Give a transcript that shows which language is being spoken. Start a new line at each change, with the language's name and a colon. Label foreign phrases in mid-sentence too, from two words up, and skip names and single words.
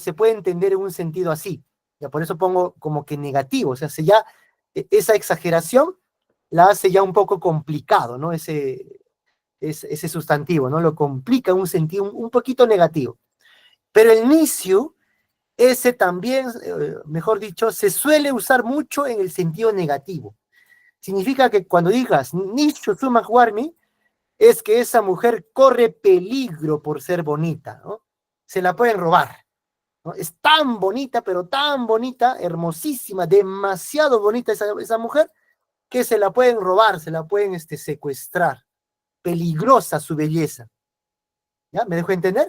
Spanish: Se puede entender en un sentido así. Ya por eso pongo como que negativo, o sea, esa exageración la hace ya un poco complicado, ¿no? Ese sustantivo, ¿no? Lo complica en un sentido un poquito negativo. Pero el nisyu, ese también, mejor dicho, se suele usar mucho en el sentido negativo. Significa que cuando digas
Quechua: nisyu sumak warmi,
Spanish: es que esa mujer corre peligro por ser bonita, ¿no? Se la pueden robar, ¿no? Es tan bonita, pero tan bonita, hermosísima, demasiado bonita esa mujer, que se la pueden robar, se la pueden secuestrar. Peligrosa su belleza. ¿Ya? ¿Me dejo entender?